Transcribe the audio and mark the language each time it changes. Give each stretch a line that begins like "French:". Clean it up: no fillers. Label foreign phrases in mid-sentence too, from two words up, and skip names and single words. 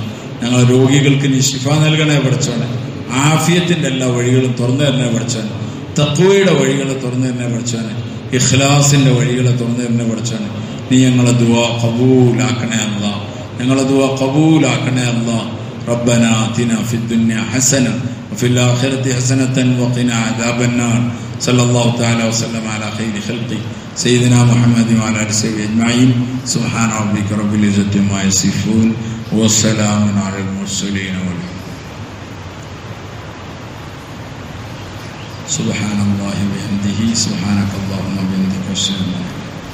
Malayalam: ഞങ്ങളെ രോഗികൾക്ക് നീ ശിഫ നൽകണേ പടച്ചവനെ. ആഫിയത്തിന്റെ എല്ലാ വഴികളും തുറന്നു തരണേ പടച്ചവനെ. തഖ്വയുടെ വഴികളെ തുറന്നു തരണേ പടച്ചവനെ. ഇഖ്ലാസിന്റെ വഴികളെ തുറന്നു തരണേ പടച്ചവനെ. നീ ഞങ്ങളെ ദുആ ഖബൂലാക്കണേ അല്ലാഹ്. ഞങ്ങളെ ദുആ ഖബൂലാക്കണേ അല്ലാഹ്.
Arabic: ربنا آتنا في الدنيا حسنة وفي الآخرة حسنة وقنا عذاب النار. صلى الله تعالى وسلم على خير خلقه سيدنا محمد وعلى آله وصحبه أجمعين. سبحان ربك رب العزة عما يصفون والسلام على المرسلين سبحان الله وبحمده سبحانك اللهم وبحمدك أشهد أن لا إله إلا أنت